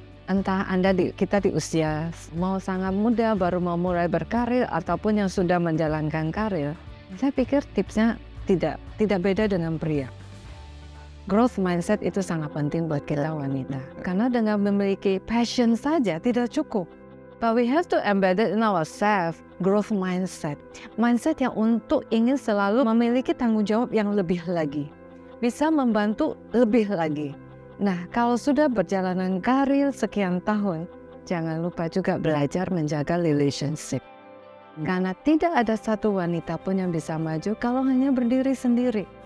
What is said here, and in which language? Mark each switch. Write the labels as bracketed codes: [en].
[id] Entah kita di usia mau sangat muda, baru mau mulai berkarir, ataupun yang sudah menjalankan karir, saya pikir tipsnya tidak beda dengan pria. Growth mindset itu sangat penting buat kita wanita. Karena dengan memiliki passion saja tidak cukup. [en] But we have to embed it in ourselves, growth mindset. [id] Mindset yang untuk ingin selalu memiliki tanggung jawab yang lebih lagi. Bisa membantu lebih lagi. Nah, kalau sudah berjalanan karir sekian tahun, jangan lupa juga belajar menjaga relationship. Karena tidak ada satu wanita pun yang bisa maju kalau hanya berdiri sendiri.